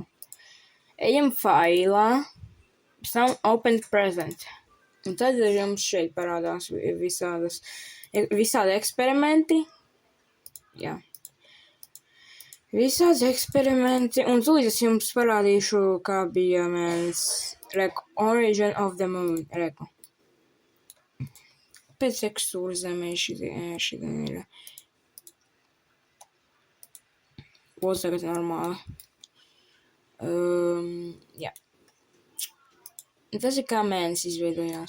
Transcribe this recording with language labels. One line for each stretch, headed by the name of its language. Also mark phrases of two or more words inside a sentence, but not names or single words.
Latvian: Ejam failā, pēc tam
English: open present.
Latvian: Un tad jums šeit parādās visādi eksperimenti. Jā. Visādi eksperimenti. Un tūlīt es jums parādīšu, kā bija mēnesis. Reku,
English: origin of the moon.
Latvian: Reku. Pēc tekstūras zemē šī ir. Būs tagad normāli. Jā. Tas ir kā mēnesis izveidojās.